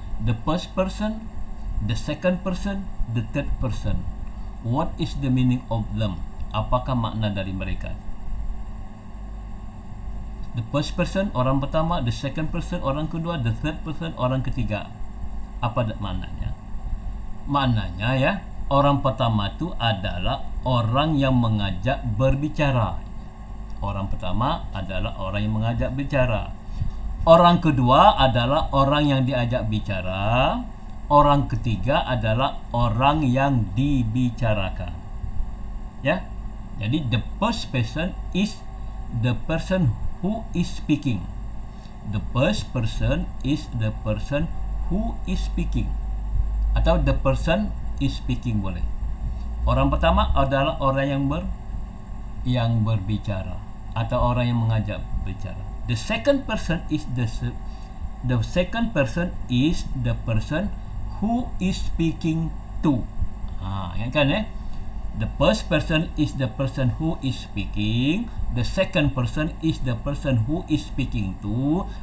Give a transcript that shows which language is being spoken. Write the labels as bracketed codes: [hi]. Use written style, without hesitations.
[en] The first person, the second person, the third person. What is the meaning of them? [id] Apakah makna dari mereka? [en] The first person, [id] orang pertama. [en] The second person, [id] orang kedua. [en] The third person, [id] orang ketiga. Apa maknanya? Maknanya ya, orang pertama itu adalah orang yang mengajak berbicara. Orang pertama adalah orang yang mengajak bicara. Orang kedua adalah orang yang diajak bicara. Orang ketiga adalah orang yang dibicarakan. Ya. Jadi [en] the first person is the person who is speaking. The first person is the person who is speaking. [id] Atau [en] the person is speaking [id] boleh. Orang pertama adalah orang yang berbicara atau orang yang mengajak bicara. [en] The second person is the second person is the person who is speaking to. [id] Ingat kan ya? [en] The first person is the person who is speaking. The second person is the person who is speaking to.